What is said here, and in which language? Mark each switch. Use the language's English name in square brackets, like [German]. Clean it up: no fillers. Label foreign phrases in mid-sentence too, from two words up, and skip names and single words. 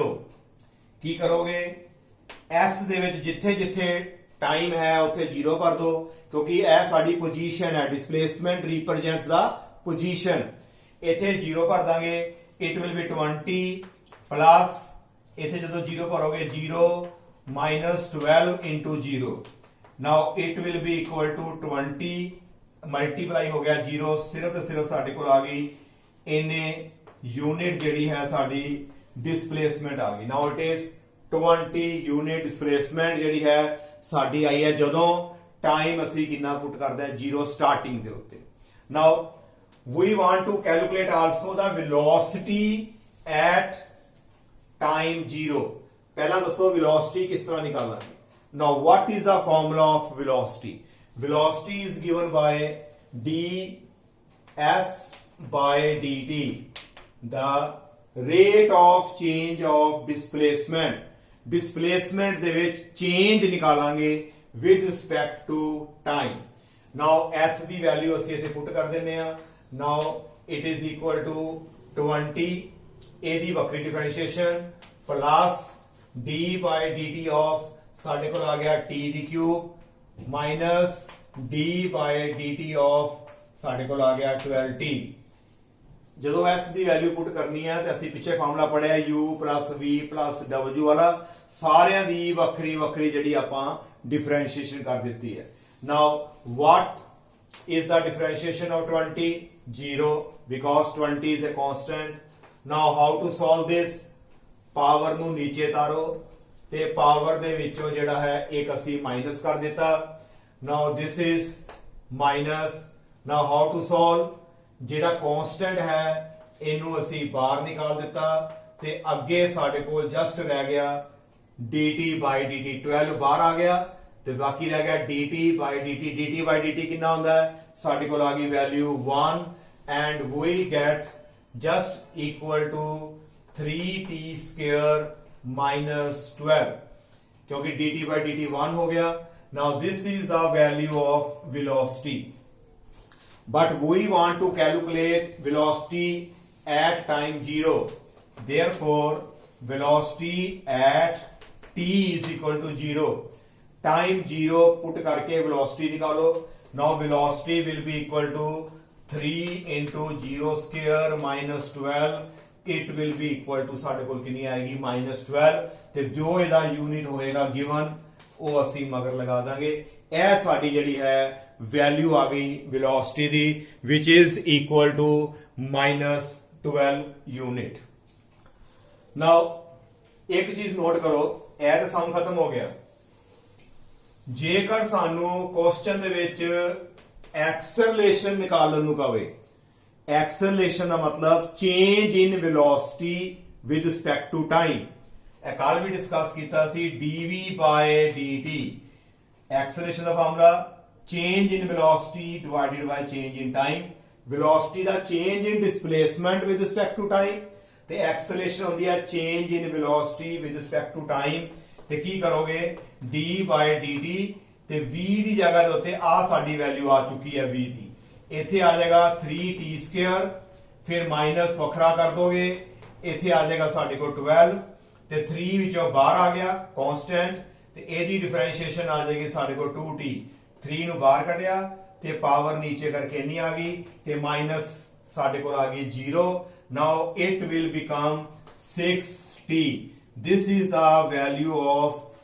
[Punjabi] ਕੀ ਕਰੋਗੇ, s ਦੇ ਵਿੱਚ ਜਿੱਥੇ ਜਿੱਥੇ ਟਾਈਮ ਹੈ ਉੱਥੇ 0 ਭਰ ਦੋ, ਕਿਉਂਕਿ ਇਹ ਸਾਡੀ ਪੋਜੀਸ਼ਨ ਹੈ, [English] displacement represents the position. [Punjabi] ਇੱਥੇ 0 ਭਰ ਦਾਂਗੇ, [English] it will be 20 plus [Punjabi] ਇੱਥੇ ਜਦੋਂ 0 ਭਰੋਗੇ [English] 0 minus 12 into 0। now it will be equal to 20 [Punjabi] ਮਲਟੀਪਲਾਈ ਹੋ ਗਿਆ 0, ਸਿਰਫ ਤੇ ਸਿਰਫ ਸਾਡੇ ਕੋਲ ਆ ਗਈ ਇਹਨੇ ਯੂਨਿਟ ਜਿਹੜੀ ਹੈ ਸਾਡੀ ਡਿਸਪਲੇਸਮੈਂਟ ਆ ਗਈ। [English] now it is 20 unit displacement [Punjabi] ਜਿਹੜੀ ਹੈ ਸਾਡੀ ਆਈ ਹੈ ਜਦੋਂ ਟਾਈਮ ਅਸੀਂ ਕਿੰਨਾ ਪੁੱਟ ਕਰਦੇ ਹਾਂ 0 ਸਟਾਰਟਿੰਗ ਦੇ ਉੱਤੇ। [English] now we want to calculate also the velocity at time 0। [Punjabi] ਪਹਿਲਾਂ ਦੱਸੋ velocity ਕਿਸ ਤਰ੍ਹਾਂ ਨਿਕਾਲਾਂਗੇ। [English] now what is the formula of velocity? velocity is given by ds by dt, the rate of change of displacement [Punjabi] ਦੇ ਵਿੱਚ ਚੇਂਜ ਨਿਕਾਲਾਂਗੇ [English] with respect to time. [Punjabi] ਨਾਓ s ਦੀ ਵੈਲਿਊ ਅਸੀਂ ਇੱਥੇ ਪੁੱਟ ਕਰ ਦਿੰਦੇ ਆ। [English] now it is equal to 20, [Punjabi] ਇਹਦੀ ਵੱਖਰੀ [English] differentiation plus d by dt of [Punjabi] ਸਾਡੇ ਕੋਲ ਆ ਗਿਆ t ਦੀ [English] cube minus d by dt of [Punjabi] ਸਾਡੇ ਕੋਲ ਆ ਗਿਆ 12t। ਜਦੋਂ s ਦੀ ਵੈਲਿਊ ਪੁੱਟ ਕਰਨੀ ਹੈ ਤੇ ਅਸੀਂ ਪਿੱਛੇ ਫਾਰਮੂਲਾ ਪੜਿਆ [English] u plus v plus w [Punjabi] ਵਾਲਾ, ਸਾਰਿਆਂ ਦੀ ਵੱਖਰੀ ਵੱਖਰੀ ਜਿਹੜੀ ਆਪਾਂ ਡਿਫਰੈਂਸ਼ੀਏਸ਼ਨ ਕਰ ਦਿੱਤੀ ਹੈ। [English] ਨਾਓ what is the differentiation of 20? 0, because 20 is a constant. Now how to solve this? [Punjabi] ਪਾਵਰ ਨੂੰ ਨੀਚੇ ਤਾਰੋ ਤੇ ਪਾਵਰ ਦੇ ਵਿੱਚੋਂ ਜਿਹੜਾ ਹੈ ਇੱਕ ਅਸੀਂ ਮਾਈਨਸ ਕਰ ਦਿੱਤਾ। [English] Now this is minus. Now how to solve? [Punjabi] ਜਿਹੜਾ ਕਾਂਸਟੈਂਟ ਹੈ ਇਹਨੂੰ ਅਸੀਂ ਬਾਹਰ ਨਿਕਾਲ ਦਿੱਤਾ ਤੇ ਅੱਗੇ ਸਾਡੇ ਕੋਲ ਜਸਟ ਰਹਿ ਗਿਆ [English] dt by dt, [Punjabi] 12 ਬਾਹਰ ਆ ਗਿਆ ਤੇ ਬਾਕੀ ਰਹਿ ਗਿਆ [English] dt by dt। dt by dt [Punjabi] ਕਿੰਨਾ ਹੁੰਦਾ ਹੈ? ਸਾਡੇ ਕੋਲ ਆ ਗਈ ਵੈਲਿਊ 1 [English] and we get just equal to 3t square minus 12 [Hindi] क्योंकि dt by dt 1 हो गया। [English] Now this is the value of velocity, but we want to calculate velocity at time 0. Therefore velocity at t is equal to 0. [Hindi] Time 0 put करके velocity निकालो। [English] Now velocity will be equal to 3 into 0 square minus 12. It will be equal to [Punjabi] ਸਾਡੇ ਕੋਲ ਕਿੰਨੀ ਆਏਗੀ -12 ਤੇ ਜੋ ਇਹਦਾ ਯੂਨਿਟ ਹੋਏਗਾ ਗਿਵਨ ਉਹ ਅਸੀਂ ਮਗਰ ਲਗਾ ਦਾਂਗੇ। ਇਹ ਸਾਡੀ ਜਿਹੜੀ ਹੈ ਵੈਲਿਊ ਆ ਗਈ velocity ਦੀ [English] which is equal to -12 [Punjabi] ਯੂਨਿਟ। ਨਾਓ ਇੱਕ ਚੀਜ਼ ਨੋਟ ਕਰੋ, ਇਹ ਤਾਂ ਸਮ ਖਤਮ ਹੋ ਗਿਆ। ਜੇਕਰ ਸਾਨੂੰ ਕੁਐਸਚਨ ਦੇ ਵਿੱਚ ਐਕਸਲਰੇਸ਼ਨ ਨਿਕਾਲਣ ਨੂੰ ਕਹੇ, ਐਕਸਲਰੇਸ਼ਨ ਦਾ ਮਤਲਬ [English] change in velocity with respect to time, [Punjabi] ਇਹ ਕੱਲ ਵੀ ਡਿਸਕਸ ਕੀਤਾ ਸੀ [English] dv by dt। [Punjabi] ਐਕਸਲਰੇਸ਼ਨ ਦਾ ਫਾਰਮੂਲਾ [English] change in velocity divided by change in time। velocity ਦਾ change in displacement with respect to time [Punjabi] ਤੇ acceleration ਹੁੰਦੀ ਹੈ [English] change in velocity with respect to time। [Punjabi] ਤੇ ਕੀ ਕਰੋਗੇ d by dt ਤੇ v ਦੀ ਜਗ੍ਹਾ ਦੇ ਉੱਤੇ ਆ ਸਾਡੀ ਵੈਲਿਊ ਆ ਚੁੱਕੀ ਹੈ v ਦੀ, ਇੱਥੇ ਆ ਜਾਏਗਾ [English] 3t square, [Punjabi] ਫਿਰ ਮਾਈਨਸ ਵੱਖਰਾ ਕਰ ਦੋਗੇ, ਇੱਥੇ ਆ ਜਾਏਗਾ ਸਾਡੇ ਕੋਲ 12 ਤੇ 3 ਵਿੱਚੋਂ ਬਾਹਰ ਆ ਗਿਆ ਕਾਂਸਟੈਂਟ ਤੇ ਇਹਦੀ ਡਿਫਰੈਂਸ਼ੀਏਸ਼ਨ ਆ ਜਾਏਗੀ ਸਾਡੇ ਕੋਲ 2t। 3 ਨੂੰ ਬਾਹਰ ਕੱਢਿਆ ਤੇ ਪਾਵਰ ਨੀਚੇ ਕਰਕੇ ਨਹੀਂ ਆ ਗਈ ਤੇ ਮਾਈਨਸ ਸਾਡੇ ਕੋਲ ਆ ਗਈ 0। [English] now it will become 6t. this is the value of